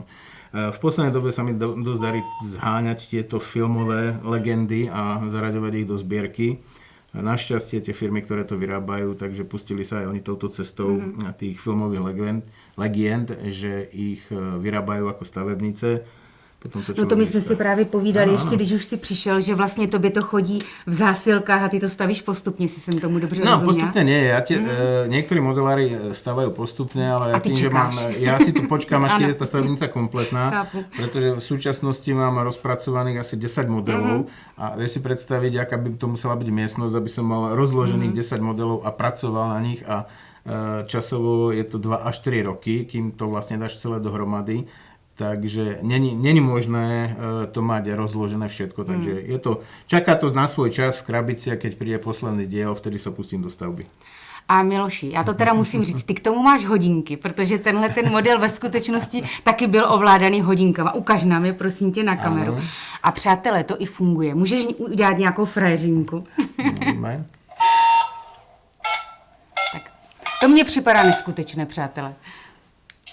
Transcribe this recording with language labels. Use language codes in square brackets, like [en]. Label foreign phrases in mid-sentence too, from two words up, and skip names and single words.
[sk] V poslednej dobe sa mi dosť darí zháňať tieto filmové legendy a zaraďovať ich do zbierky. Našťastie tie firmy, ktoré to vyrábajú, takže pustili sa aj oni touto cestou tých filmových legend, že ich vyrábajú ako stavebnice. Potom to [cs] no to my jsme si právě povídali ještě, když už si přišel, že vlastně tobě to chodí v zásilkách a ty to stavíš postupně, si jsem tomu dobře rozuměla. No [sk] postupne nie, niektorí modelári stavajú postupne, ale a ty tým, ja si tu počkám, až keď je tá stavebnica kompletná, [cs] Chápu. [sk] pretože v súčasnosti mám rozpracovaných asi 10 modelov a vieš si predstaviť, aká by to musela byť miestnosť, aby som mal rozložených 10 modelov a pracoval na nich a časovo je to 2 až 3 roky, kým to vlastne dáš celé dohromady. Takže není možné to mať rozložené všetko. Takže čaká to na svoj čas v krabici a keď príde posledný diel, vtedy sa pustím do stavby. [cs] A Miloši, já to teda musím říct, ty k tomu máš hodinky, protože tenhle ten model ve skutečnosti taky byl ovládaný hodinkama. Ukaž nám je, prosím tě, na kameru. Ano. A přátelé, to i funguje. Můžeš udělat nějakou frajeřinku? Tak to mně připadá neskutečné, přátelé.